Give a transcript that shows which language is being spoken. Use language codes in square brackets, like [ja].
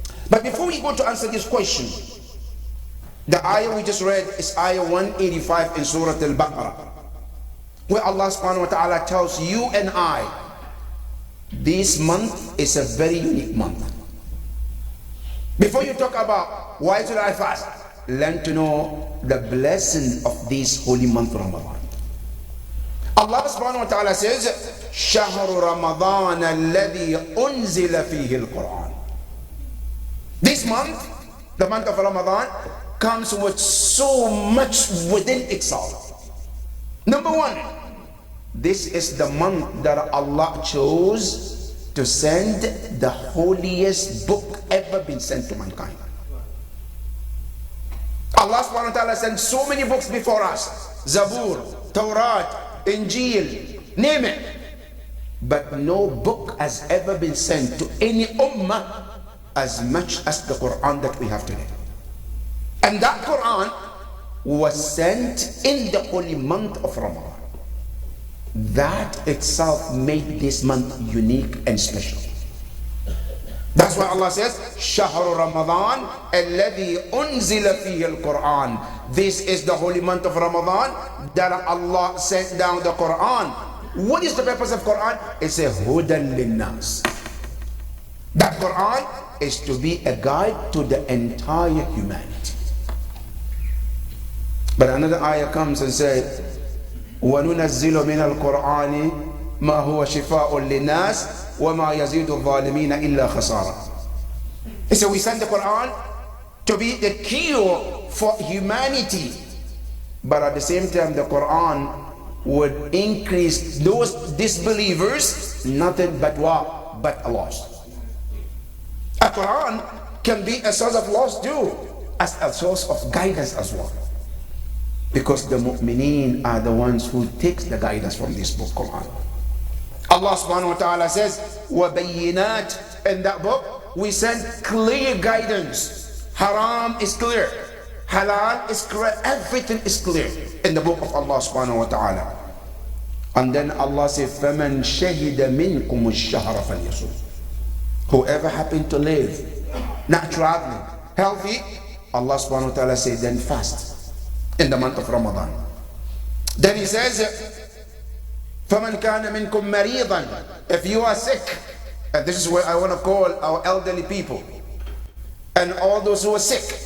[en] But before we go to answer this question, the ayah we just read is ayah 185 in Surah Al-Baqarah, where Allah subhanahu wa ta'ala tells you and I, this month is a very unique month. Before you talk about why should I fast, learn to know the blessing of this holy month Ramadan. [ar] Allah subhanahu wa ta'ala says, شهر رمضان الذي أنزل فيه القرآن. [en] This month, the month of Ramadan, comes with so much within itself. Number one, this is the month that Allah chose to send the holiest book ever been sent to mankind. Allah subhanahu wa ta'ala sent so many books before us. Zabur, Tawrat, Injil, name it. But no book has ever been sent to any ummah as much as the Quran that we have today. And that Quran was sent in the holy month of Ramadan. That itself made this month unique and special. That's why Allah says, [ar] شهر رمضان الذي أنزل فيه القرآن. [en] This is the holy month of Ramadan that Allah sent down the Quran. What is the purpose of Quran? It's a [ar] hudan linnas. [en] That Quran is to be a guide to the entire humanity. [ar] But another ayah comes and says, وَنُنَزِّلُ مِنَ الْقُرْآنِ مَا هُوَ شِفَاءٌ لِلنَّاسِ وَمَا يَزِيدُ الظَّالِمِينَ إِلَّا خَسَارًا. [en] So we send the Quran to be the cure for humanity, but at the same time the Quran would increase those disbelievers nothing but what? But a loss. A Quran can be a source of loss too, as a source of guidance as well. Because the mu'mineen are the ones who takes the guidance from this book, Quran. Allah subhanahu wa ta'ala says, [ar] وَبَيِّنَاتٍ. [en] In that book, we send clear guidance. Haram is clear. Halal is clear. Everything is clear in the book of Allah subhanahu wa ta'ala. And then Allah says, [ar] فَمَنْ شَهِدَ مِنْكُمُ الشَّهْرَ فَلْيَصُمْ. [en] Whoever happened to live, not traveling, healthy, Allah subhanahu wa ta'ala says, then fast in the month of Ramadan. Then he says, [ar] فَمَنْ كَانَ مِنْكُمْ مَرِيضًا, [en] if you are sick, and this is where I want to call our elderly people and all those who are sick.